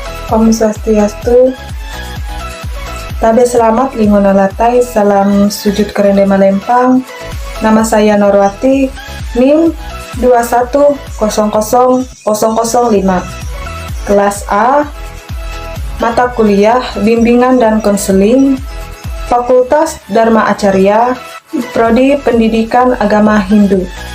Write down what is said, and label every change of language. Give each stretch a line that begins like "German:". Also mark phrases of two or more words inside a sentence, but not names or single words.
Sanskrit: Om Swastiastu.
Kalumpang: Tabe selamat lingona latai, salam sujud kerende malempang.
Indonesian: Nama saya Norwati, NIM 2100005. Kelas A, mata kuliah Bimbingan dan Konseling, Fakultas Dharma Acarya, Prodi Pendidikan Agama Hindu.